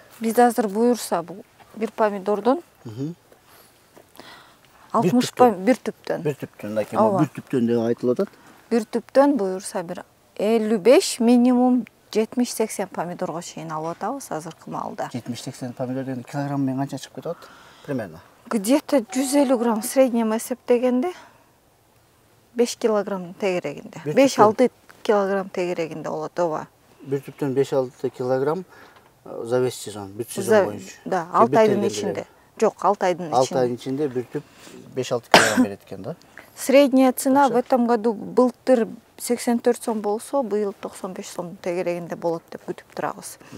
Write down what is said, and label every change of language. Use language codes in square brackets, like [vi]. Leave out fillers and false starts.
[ky] Биз азыр буюрса бул бир помидордон 60 бир түптөн. Бир түптөн деп айтылып атат. Бир түптөн буюрса бир 55 минимум 70-80 помидорго чейин алып атабыз азыркы маалда. 70-80 помидор дегенде килограмм менен канча чыгып кетип атат? [ru] Примерно. Где-то 150 грамм среднем [ky] эсептегенде 5 килограмм тегерегинде. 5-6 килограмм тегерегинде болот, ооба. Бир түптөн 5-6 килограмм [ru] за весь сезон, [ky] бүт сезон боюнча. Да, 6 айдын ичинде. Жок, 6 айдын ичинде. 6 айдын ичинде бир түп 5-6 килограмм берет экен да. [ru] Средняя цена в этом году [ky] былтыр 84 сом болсо, быйыл 95 сом тегерегинде болот деп күтүп турабыз.